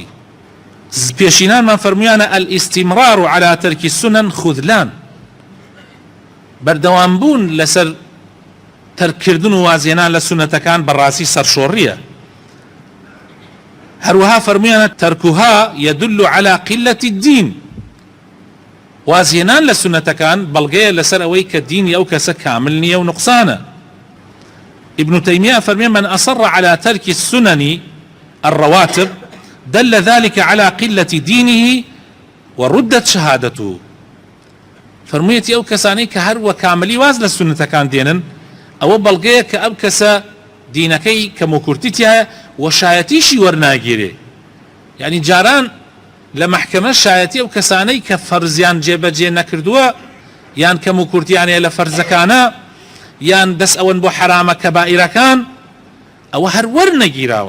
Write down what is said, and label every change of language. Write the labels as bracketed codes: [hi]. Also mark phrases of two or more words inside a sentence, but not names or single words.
[ckb] پێشینانمان فەرموویانە [ar] ئەلیستیمرار على تەرکی السنن خذلان [ckb] بەردەوامبوون لەسەر تەرکردن و وازێنان لە سونەتەکان بەڕاستی سەرشۆڕیە. هەروەها فەرموویانە [ar] تەرکوها يدل على قلة الدين [ckb] وازێنان لە سونەتەکان بەڵگەیە لەسەر ئەوەی کە دینی ئەو کەسە کامل نییە و نقصانە. [ar] ابن تيمية فرمي من أصر على ترك السنن الرواتب دل ذلك على قلة دينه وردت شهادته. [ckb] فرموویەتی ئەو کەسانەی کە هەروە کاملی واز لە سونەتەکان دێنن ئەوە بەڵگەیە کە ئەم کەسە دینەکەی کەم و کورتی هەیە و شایەتیشی وەرناگیرێ. یعنی جاران لە مەحکەمە شایەتی ئەو کەسانەی کە فەرزیان جێبەجێ نەکردووە یان کەم و کورتیانەیە لە فەرزەکانە یان دەست ئەوەن بۆ حرامە کەبائیرەکان ئەوە هەر وەرنەگیراوە.